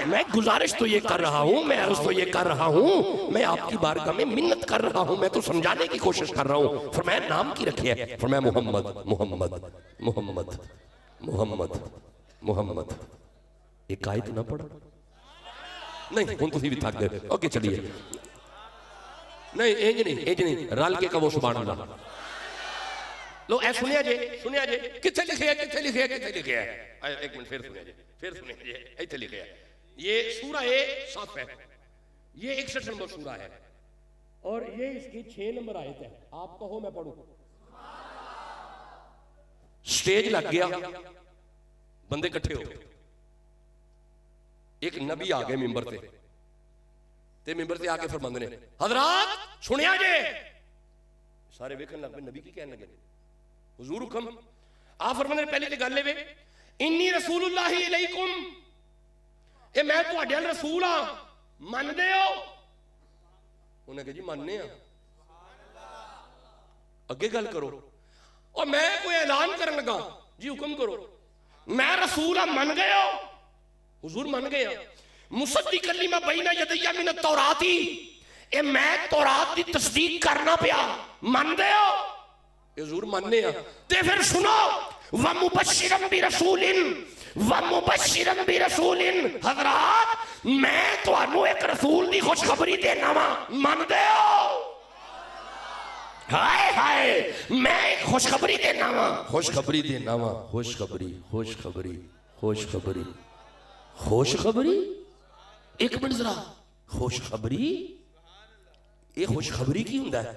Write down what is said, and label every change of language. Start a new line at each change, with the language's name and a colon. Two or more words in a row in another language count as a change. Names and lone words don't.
Urdu: میں گزارش تو یہ کر رہا ہوں، میں عرض تو یہ کر رہا ہوں، میں آپ کی بارگاہ میں منت کر رہا ہوں، میں تو سمجھانے کی کوشش کر رہا ہوں.
Punjabi: ਫ਼ਰਮਾਇਆ ਨਾਮ ਕੀ ਰੱਖੀ ਹੈ, ਫ਼ਰਮਾਇਆ ਮੁਹੰਮਦ ਮੁਹੰਮਦ ਮੁਹੰਮਦ ਮੁਹੰਮਦ ਮੁਹੰਮਦ।
Urdu: ایک آیت نا پڑھا نہیں ہوں تم بھی تھک گئے.
Punjabi: ਓਕੇ ਚਲੀਏ, ਨਹੀਂ ਇੰਜ ਨਹੀਂ ਰਲ ਕੇ ਕਹੋ
Arabic: سبحان الله.
Punjabi: ਲੋ ਐ ਸੁਣਿਆ ਜੇ ਕਿੱਥੇ ਲਿਖੇ ਹੈ, ਕਿੱਥੇ ਲਿਖੇ ਹੈ, ਕਿੱਥੇ ਲਿਖੇ ਹੈ। ਏਕ ਮਿੰਟ ਫਿਰ ਸੁਣਿਆ ਜੇ, ਫਿਰ ਸੁਣਿਆ ਜੇ, ਇੱਥੇ ਲਿਖੇ ਹੈ।
Urdu: یہ سورۂ صف ہے، یہ 61 نمبر سورہ ہے اور یہ اس کی 6 نمبر آیت ہے. آپ کہو میں پڑھوں۔ اسٹیج لگ گیا، بندے اکٹھے ہو گئے، ایک نبی آ گئے
Punjabi: ਮਿੰਬਰ ਤੇ ਮਿੰਬਰ ਸੇ ਆ ਕੇ ਫ਼ਰਮਾਂਦੇ ਨੇ ਹਜ਼ਰਾਤ ਸੁਣਿਆ ਜੇ। ਸਾਰੇ ਵੇਖਣ ਲੱਗ ਪਏ ਨਬੀ ਕੀ ਕਹਿਣ ਲੱਗੇ ਹਜ਼ੂਰ ਹੁਕਮ। ਆ ਫ਼ਰਮਾਂਦੇ ਨੇ ਪਹਿਲੇ ਤੇ ਗੱਲ ਵੇ
Arabic: إني رسول الله عليكم,
Punjabi: ਏ ਮੈਂ ਤੁਹਾਡੇ ਅਲ ਰਸੂਲ ਹਾਂ, ਮੰਨਦੇ ਹੋ? ਉਨ੍ਹੇਂ ਕਹਾ ਜੀ ਮੰਨਣੇ ਆਂ। ਅੱਗੇ ਗੱਲ ਕਰੋ। ਔਰ ਮੈਂ ਕੋਈ ਐਲਾਨ ਕਰਨ ਲੱਗਾ ਜੀ ਹੁਕਮ ਕਰੋ, ਮੈਂ ਰਸੂਲ ਹਾਂ, ਮੰਨ ਗਏ ਹੋ? ਹਜ਼ੂਰ ਮੰਨ ਗਏ।
Arabic: مصدقا لما بين يدي من التوراة,
Punjabi: ਏ ਮੈਂ ਤੌਰਾਤ ਦੀ ਤਸਦੀਕ ਕਰਨਾ ਪਿਆ, ਮੰਨਦੇ ਹੋ? ਹਜ਼ੂਰ ਮੰਨਣੇ ਆਂ। ਤੇ ਫਿਰ ਸੁਣੋ
Arabic: ومبشرا برسول، ومبشرا برسول.
Punjabi: ਹਜ਼ਰਾਤ ਮੈਂ ਤੁਹਾਨੂੰ ਏਕ ਰਸੂਲ ਦੀ ਖ਼ੁਸ਼ਖ਼ਬਰੀ ਦੇਣਾ ਵਾਂ, ਮੰਨਦੇ ਹੋ? ਹਾਏ ਹਾਏ ਮੈਂ ਏਕ ਖ਼ੁਸ਼ਖ਼ਬਰੀ ਦੇਣਾ ਵਾਂ, ਖ਼ੁਸ਼ਖ਼ਬਰੀ ਦੇਣਾ ਵਾਂ, ਖ਼ੁਸ਼ਖ਼ਬਰੀ ਖ਼ੁਸ਼ਖ਼ਬਰੀ ਖ਼ੁਸ਼ਖ਼ਬਰੀ ਖ਼ੁਸ਼ਖ਼ਬਰੀ। ਏਕ ਮਿੰਟ ਜ਼ਰਾ, ਖ਼ੁਸ਼ਖ਼ਬਰੀ ਯੇ ਖ਼ੁਸ਼ਖ਼ਬਰੀ ਕੀ ਹੁੰਦਾ ਹੈ?